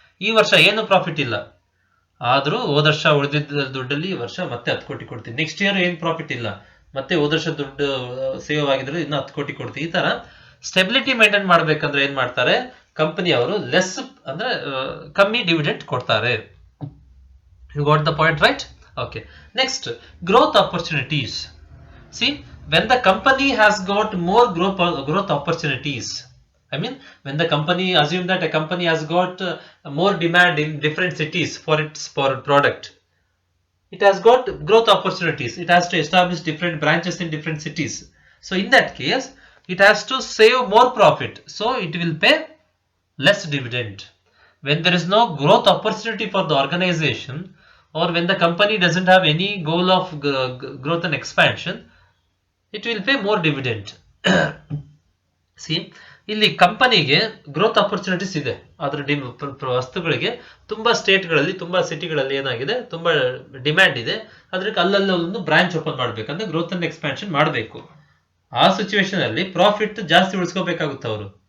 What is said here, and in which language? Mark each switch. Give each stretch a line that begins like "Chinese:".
Kannada: ಈ ವರ್ಷ ಏನು ಪ್ರಾಫಿಟ್ ಇಲ್ಲ, ಆದ್ರೂ ಹೋದ ವರ್ಷ ಉಳಿದಿದ್ದ ದುಡ್ಡಲ್ಲಿ ಈ ವರ್ಷ ಮತ್ತೆ 10 ಕೋಟಿ ಕೊಡ್ತೀನಿ. ನೆಕ್ಸ್ಟ್ ಇಯರ್ ಏನ್ ಪ್ರಾಫಿಟ್ ಇಲ್ಲ, ಮತ್ತೆ ಹೋದ ವರ್ಷ ದುಡ್ಡು ಸೇವ್ ಆಗಿದ್ರೆ ಇನ್ನ 10 ಕೋಟಿ ಕೊಡ್ತೀನಿ. ಈ ತರ ಸ್ಟೆಬಿಲಿಟಿ ಮೇಂಟೈನ್ ಮಾಡ್ಬೇಕಂದ್ರೆ ಏನ್ ಮಾಡ್ತಾರೆ, ಕಂಪನಿ ಅವರು ಲೆಸ್ ಅಂದ್ರೆ ಕಮ್ಮಿ ಡಿವಿಡೆಂಟ್ ಕೊಡ್ತಾರೆ.
English: You got the point, right? Okay. Next, growth opportunities. See, when the company has got more growth opportunities, when the company, assume that a company has got more demand in different cities for its product, it has got growth opportunities. It has to establish different branches in different cities. So in that case, it has to save more profit. So it will pay less dividend. When there is no growth opportunity for the organization, or when the company doesn't have any goal of growth and expansion, it will pay more dividend.
Kannada: See, ಇಲ್ಲಿ ಕಂಪನಿಗೆ growth opportunities ಇದೆ, ಅದರ ವಸ್ತುಗಳಿಗೆ ತುಂಬಾ ಸ್ಟೇಟ್ಗಳಲ್ಲಿ ತುಂಬಾ ಸಿಟಿಗಳಲ್ಲಿ ಏನಾಗಿದೆ, ತುಂಬಾ ಡಿಮ್ಯಾಂಡ್ ಇದೆ, ಅದಕ್ಕೆ ಅಲ್ಲಲ್ಲಿ ಒಂದು ಬ್ರಾಂಚ್ ಓಪನ್ ಮಾಡ್ಬೇಕಂದ್ರೆ ಗ್ರೋತ್ ಅಂಡ್ ಎಕ್ಸ್ಪಾನ್ಷನ್ ಮಾಡಬೇಕು. ಆ ಸಿಚುವೇಶನ್ ಅಲ್ಲಿ ಪ್ರಾಫಿಟ್ ಜಾಸ್ತಿ ಉಳಿಸ್ಕೋಬೇಕಾಗುತ್ತೆ ಅವರು.